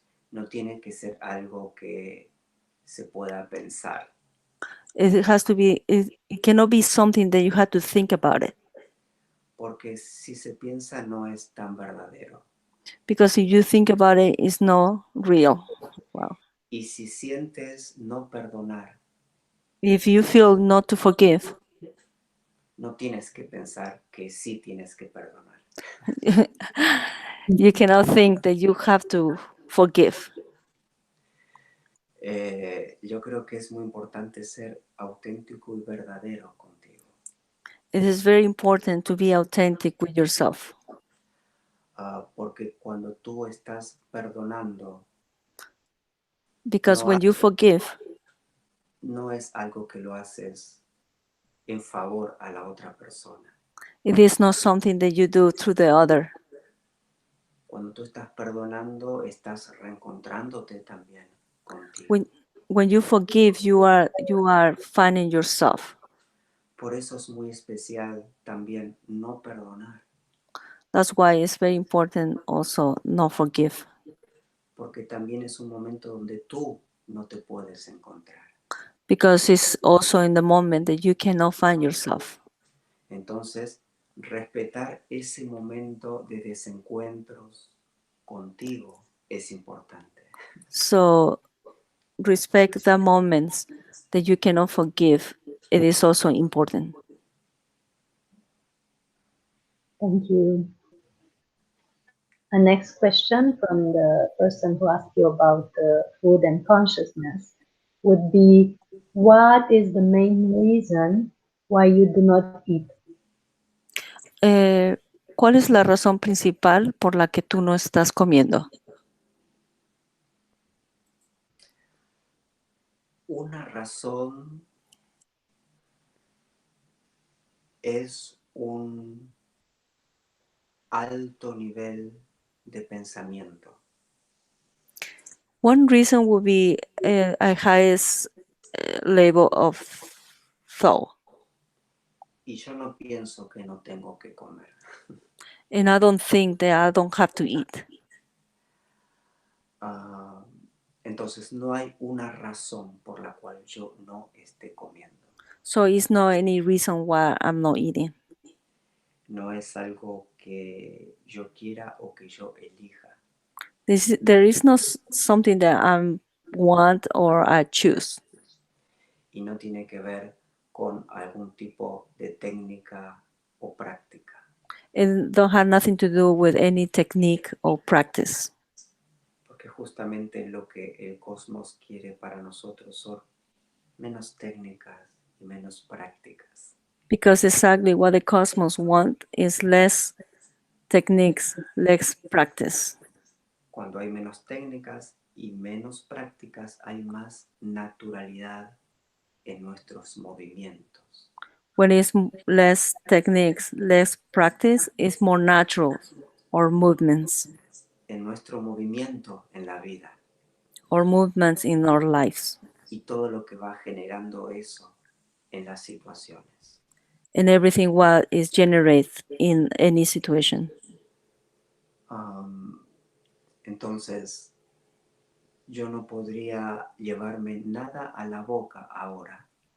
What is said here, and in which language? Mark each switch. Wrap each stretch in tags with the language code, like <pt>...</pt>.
<es>No tiene que ser algo que se pueda pensar.</es> <en>It has to be, it cannot be something that you have to think about it.</en> <es>Porque si se piensa no es tan verdadero.</es> <en>Because if you think about it, it's not real. Wow.</en> <es>Y si sientes no perdonar,</es> <en>If you feel not to forgive,</en> <es>no tienes que pensar que sí tienes que perdonar.</es> <en>You cannot think that you have to forgive.</en> <es>Yo creo que es muy importante ser auténtico y verdadero contigo.</es> <en>It is very important to be authentic with yourself.</en> <es>Porque cuando tú estás perdonando,</es> <en>Because no, when you forgive,</en> <es>no es algo que lo haces en favor a la otra persona.</es> <en>it is not something that you do through the other.</en> <es>Cuando tú estás perdonando, estás reencontrándote también contigo.</es> <en>When you forgive, you are finding yourself.</en> <es>Por eso es muy especial también no perdonar,</es> <en>That's why it's very important also not forgive.</en> <es>porque también es un momento donde tú no te puedes encontrar.</es> <en>Because it's also in the moment that you cannot find yourself.</en> <es>Entonces, respetar ese momento de desencuentros contigo es importante.</es> <en>So respect the moments that you cannot forgive. It is also important. Thank you. A next question from the person who asked you about food and consciousness would be, what is the main reason why you do not eat?</en> <es>¿Cuál es la razón principal por la que tú no estás comiendo? Una razón es un alto nivel de pensamiento.</es> <en>One reason would be a highest level of thought.</en> <es>Y yo no pienso que no tengo que comer.</es> <en>And I don't think that I don't have to eat.</en> <es>Entonces no hay una razón por la cual yo no esté comiendo.</es> <en>So it's not any reason why I'm not eating.</en> <es>No es algo que yo quiera o que yo elija.</es> <en>There is no something that I want or I choose.</en> <es>Y no tiene que ver con algún tipo de técnica o práctica.</es> <en>It don't have nothing to do with any technique or practice.</en> <es>Porque justamente lo que el cosmos quiere para nosotros son menos técnicas y menos prácticas.</es> <en>Because exactly what the cosmos want is less techniques, less practice.</en> <es>Cuando hay menos técnicas y menos prácticas, hay más naturalidad en nuestros movimientos.</es> <en>When it's less techniques, less practice, it's more natural or movements.</en> <es>En nuestro movimiento en la vida.</es> <en>Or movements in our lives.</en> <es>Y todo lo que va generando eso en las situaciones.</es> <en>And everything what is generated in any situation.</en> <es>Entonces, yo no podría llevarme nada a la boca ahora.</es>